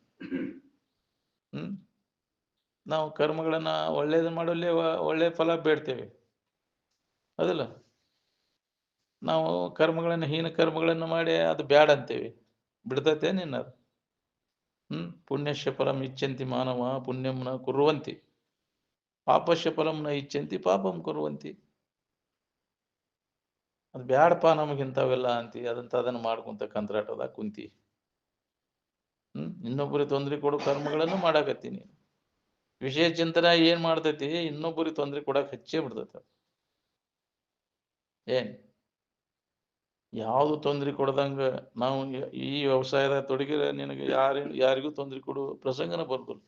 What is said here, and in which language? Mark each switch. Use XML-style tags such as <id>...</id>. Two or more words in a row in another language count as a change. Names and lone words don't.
<kn>ನಾವು ಕರ್ಮಗಳನ್ನ ಒಳ್ಳೇದನ್ನ ಮಾಡಲ್ಲೇ ಒಳ್ಳೆ ಫಲ ಬೇಡ್ತೇವೆ ಅದಲ್ಲ. ನಾವು ಕರ್ಮಗಳನ್ನ ಹೀನ ಕರ್ಮಗಳನ್ನು ಮಾಡಿ ಅದು ಬ್ಯಾಡ ಅಂತೇವಿ, ಬಿಡ್ತೈತೆ ನಿನ್ನ.</kn> <sa>ಪುಣ್ಯಶ್ಯ ಫಲಂ ಇಚ್ಛಂತಿ ಮಾನವ ಪುಣ್ಯಂ ನ ಕುರ್ವಂತಿ, ಪಾಪಶ್ಯ ಫಲಂ ನ ಇಚ್ಛಂತಿ ಪಾಪಂ ಕುರ್ವಂತಿ.</sa> <kn>ಅದು ಬ್ಯಾಡಪ್ಪ ನಮಗಿಂತವೆಲ್ಲ ಅಂತಿ, ಅದನ್ನ ಮಾಡ್ಕೊಂತ ಕಂತ್ರಾಟದಾಗ ಕುಂತಿ. ಇನ್ನೊಬ್ಬರಿಗೆ ತೊಂದರೆ ಕೊಡೋ ಕರ್ಮಗಳನ್ನು ಮಾಡಾಕತ್ತೀನಿ. ವಿಷಯ ಚಿಂತನೆ ಏನ್ ಮಾಡ್ತೈತಿ, ಇನ್ನೊಬ್ಬರಿಗೆ ತೊಂದರೆ ಕೊಡಕ್ ಹಚ್ಚೇ ಬಿಡ್ತೈತಿ. ಯಾವುದು ತೊಂದರೆ ಕೊಡದಂಗ ನಾವು ಈ ವ್ಯವಸಾಯದಾಗ ತೊಡಗಿದ್ರೆ ನಿನಗೆ ಯಾರಿಗೂ ತೊಂದರೆ ಕೊಡುವ ಪ್ರಸಂಗನ ಬರ್ತಲ್ಲ.</kn>